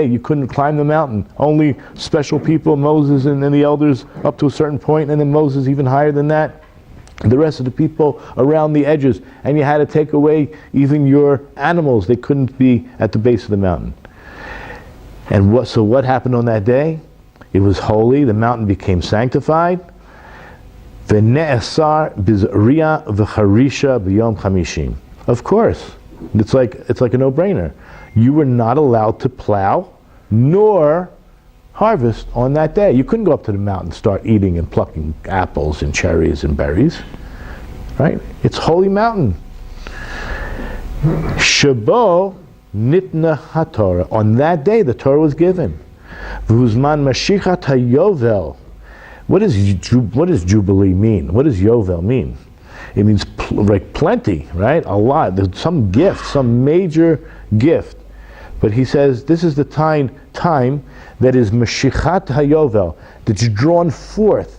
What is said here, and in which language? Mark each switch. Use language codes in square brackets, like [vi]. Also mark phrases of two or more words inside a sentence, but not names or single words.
[en] You couldn't climb the mountain. Only special people, Moses and the elders, up to a certain point, and then Moses even higher than that. The rest of the people around the edges, and you had to take away even your animals. They couldn't be at the base of the mountain. And what happened on that day? It was holy. The mountain became sanctified. [he] ונאסר בזריעה וחרישה ביום חמישים. [en] Of course, it's like a no-brainer. You were not allowed to plow nor harvest on that day. You couldn't go up to the mountain and start eating and plucking apples and cherries and berries. Right? It's holy mountain. [he] שבו ניתנה התורה. [en] On that day, the Torah was given. [he] והוא זמן משיכת היובל. [en] What does Jubilee mean? What does Yovel mean? It means like plenty, right? A lot. There's some gift, some major gift. But he says this is the time that is [he] משיכת היובל, [en] that's drawn forth.